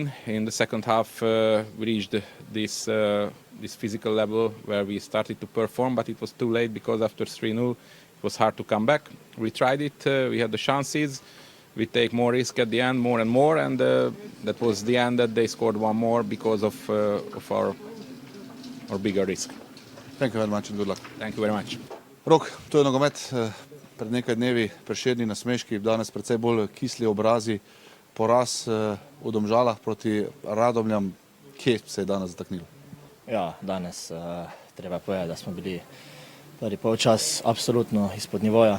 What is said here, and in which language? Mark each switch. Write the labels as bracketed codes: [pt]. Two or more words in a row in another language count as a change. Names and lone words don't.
[en] In the second half, we reached this this physical level where we started to perform, but it was too late because after 3-0 it was hard to come back. We tried it, we had the chances, we take more risk at the end, more and more, and that was the end that they scored one more because of our bigger risk. Thank you very much and good luck. Thank you very much. [sl] Rok, to je nogomet. Pred nekaj dnevi Prešerni nasmeški, danes precej bolj kisli obrazi, poraz v Domžalah proti Radomljam. Kje se je danes zataknilo? Ja, danes treba povedati, da smo bili prvi polčas absolutno izpod nivoja.